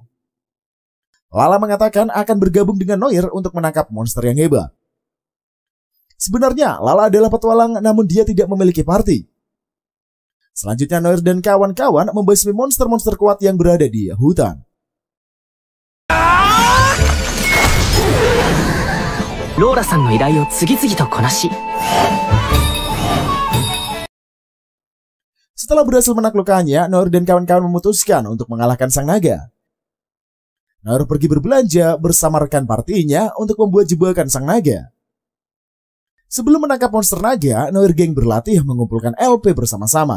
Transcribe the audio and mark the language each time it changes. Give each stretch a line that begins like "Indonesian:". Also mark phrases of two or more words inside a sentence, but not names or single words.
Indonesian: Lala mengatakan akan bergabung dengan Noir untuk menangkap monster yang hebat. Sebenarnya Lala adalah petualang namun dia tidak memiliki party. Selanjutnya Noir dan kawan-kawan membasmi monster-monster kuat yang berada di hutan.
Japanese: Laura-sanの依頼を次々とこなし。
Indonesian: Setelah berhasil menaklukkannya, Noir dan kawan-kawan memutuskan untuk mengalahkan sang naga. Noir pergi berbelanja bersama rekan partinya untuk membuat jebakan sang naga. Sebelum menangkap monster naga, Noir geng berlatih mengumpulkan LP bersama-sama.